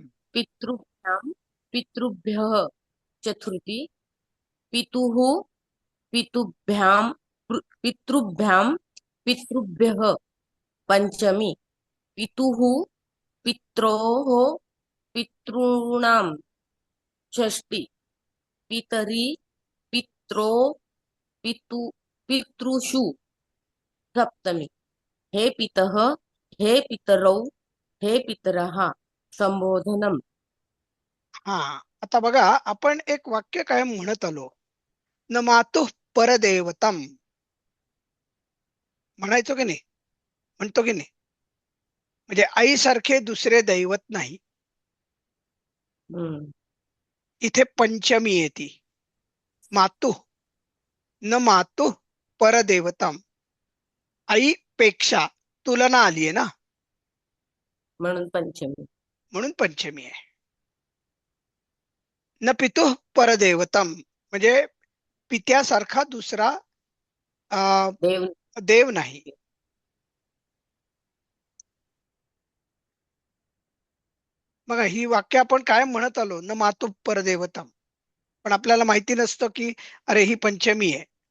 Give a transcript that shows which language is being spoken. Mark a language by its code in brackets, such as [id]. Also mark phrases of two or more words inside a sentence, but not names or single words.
[sa] पितृभ्यां पितृभ्यः चतुर्थी, पितुः पितुभ्यां पितृभ्यां पितृभ्यः पंचमी, पितुः पित्रोः पितॄणां षष्ठी, पितरी पित्रो पितृषु सप्तमी, हे पितः हे पितरौ हे पितरः संबोधनम. [mr] हा, आता बघा, आपण एक वाक्य काय म्हणत आलो, [sa] न मातुः परदेवतम [mr] म्हणायचो की नाही? म्हणतो की नाही? म्हणजे आईसारखे दुसरे दैवत नाही. इथे पंचमी येते, [sa] मातुः, न मातुः परदेवतम. [mr] आईपेक्षा तुलना आली आहे ना, म्हणून पंचमी. म्हणून पंचमी आहे. [sa] न पितुः परदेवतम [mr] म्हणजे पित्यासारखा दुसरा देव. देव नाही. बघा, ही वाक्य आपण काय म्हणत आलो, [sa] न मातुः परदेवतम, [mr] पण आपल्याला माहिती नसतं की अरे ही पंचमी आहे.